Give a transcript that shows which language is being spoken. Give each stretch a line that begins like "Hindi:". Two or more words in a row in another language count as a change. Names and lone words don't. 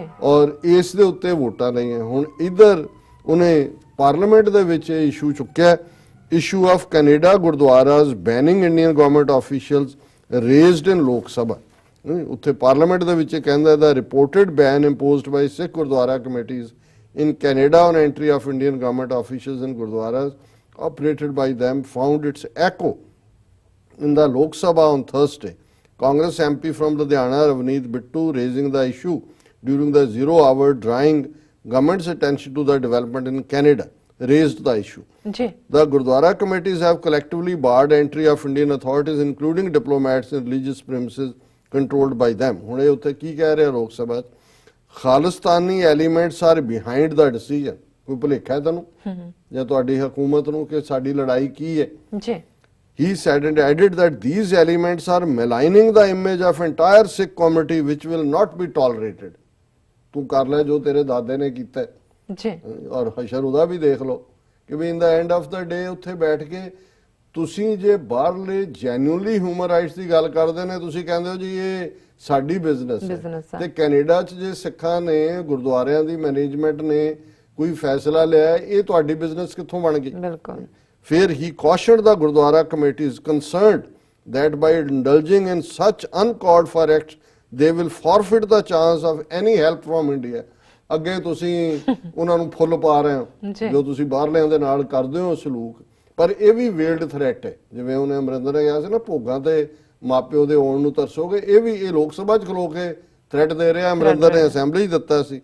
Punjabi: ਔਰ ਇਸ ਦੇ ਉੱਤੇ ਵੋਟਾਂ ਲਈਆਂ। ਹੁਣ ਇੱਧਰ ਉਹਨੇ ਪਾਰਲੀਮੈਂਟ ਦੇ ਵਿੱਚ ਇਹ ਇਸ਼ੂ ਚੁੱਕਿਆ,
English: issue of Canada Gurdwaras banning Indian government officials raised in Lok Sabha.
Punjabi: ਉੱਥੇ ਪਾਰਲੀਮੈਂਟ ਦੇ ਵਿੱਚ ਕਹਿੰਦਾ
English: the reported ban imposed by Sikh Gurdwara committees in Canada on entry of Indian government officials in Gurdwaras operated by them found its echo in the Lok Sabha on Thursday. Congress MP from Ludhiana Ravneet Bittu raising the issue during the 0 hour drawing government's attention to the development in Canada raised the issue. The Gurdwara committees have collectively barred entry of Indian authorities including diplomats in religious premises controlled by them.
Punjabi: ਹੁਣ ਇਹ ਉੱਥੇ ਕੀ ਕਹਿ ਰਿਹਾ ਲੋਕ ਸਭਾ 'ਚ,
English: Khalistani elements are behind the decision.
Punjabi: ਕੋਈ ਭੁਲੇਖਾ ਹੈ ਤੁਹਾਨੂੰ ਜਾਂ ਤੁਹਾਡੀ ਹਕੂਮਤ ਨੂੰ ਕਿ ਸਾਡੀ ਲੜਾਈ ਕੀ ਹੈ?
English: He said and added that these elements are maligning the image of entire Sikh community which will not be tolerated.
Punjabi: ਤੂੰ ਕਰ ਲੈ ਜੋ ਤੇਰੇ ਦਾਦੇ ਨੇ ਕੀਤਾ ਔਰ ਹਸ਼ਰ ਉਹਦਾ ਵੀ ਦੇਖ ਲਓ ਕਿ ਵੀ
English: in the end of the day
Punjabi: ਉੱਥੇ ਬੈਠ ਕੇ ਤੁਸੀਂ ਜੇ ਬਾਹਰਲੇ
English: genuinely human rights
Punjabi: ਦੀ ਗੱਲ ਕਰਦੇ ਨੇ, ਤੁਸੀਂ ਕਹਿੰਦੇ ਹੋ ਜੀ ਇਹ ਸਾਡੀ ਬਿਜ਼ਨਸ ਹੈ। ਤੇ ਕੈਨੇਡਾ 'ਚ ਜੇ ਸਿੱਖਾਂ ਨੇ ਗੁਰਦੁਆਰਿਆਂ ਦੀ ਮੈਨੇਜਮੈਂਟ ਨੇ ਕੋਈ ਫੈਸਲਾ ਲਿਆ, ਇਹ ਤੁਹਾਡੀ ਬਿਜ਼ਨਸ ਕਿੱਥੋਂ ਬਣ ਗਈ? ਬਿਲਕੁਲ। ਫਿਰ
English: ਹੀ cautioned the Gurdwara committees concerned that by indulging in such uncalled for acts they will forfeit the chance of any help from India.
Punjabi: ਅੱਗੇ ਤੁਸੀਂ ਉਹਨਾਂ ਨੂੰ ਫੁੱਲ ਪਾ ਰਹੇ ਹੋ ਜੋ ਤੁਸੀਂ ਬਾਹਰਲਿਆਂ ਦੇ ਨਾਲ ਕਰਦੇ ਹੋ ਸਲੂਕ। ਪਰ ਇਹ ਵੀ
English: veiled threat
Punjabi: ਹੈ, ਜਿਵੇਂ ਉਹਨੇ ਅਮਰਿੰਦਰ ਨੇ ਕਿਹਾ ਸੀ ਨਾ ਭੋਗਾਂ ਤੇ ਮਾਪਿਓ ਦੇ ਆਉਣ ਨੂੰ ਤਰਸੋਗੇ, ਇਹ ਲੋਕ ਸਭਾ 'ਚ ਖਲੋ ਕੇ ਥ੍ਰੈਟ ਦੇ ਰਿਹਾ। ਅਮਰਿੰਦਰ ਨੇ ਅਸੈਂਬਲੀ 'ਚ ਦਿੱਤਾ ਸੀ।